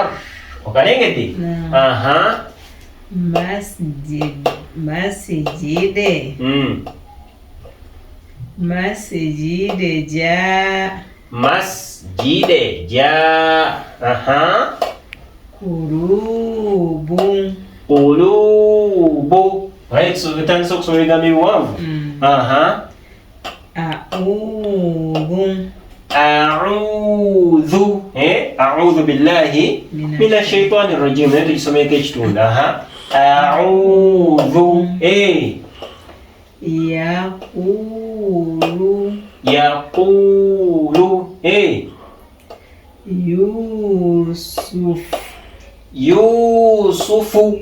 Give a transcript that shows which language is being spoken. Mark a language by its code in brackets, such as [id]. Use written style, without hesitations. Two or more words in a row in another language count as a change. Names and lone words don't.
[lg] Okalengedde? Masjide ja. [ar] قلوب. [en] Right, so [lg] tutandise okusoma ebigambo ebiwanvu. [ar] أعوذ بالله من الشيطان الرجيم. [lg] Naye tugisomeko ekitundu. [ar] أعوذ. يقول. Yusufu.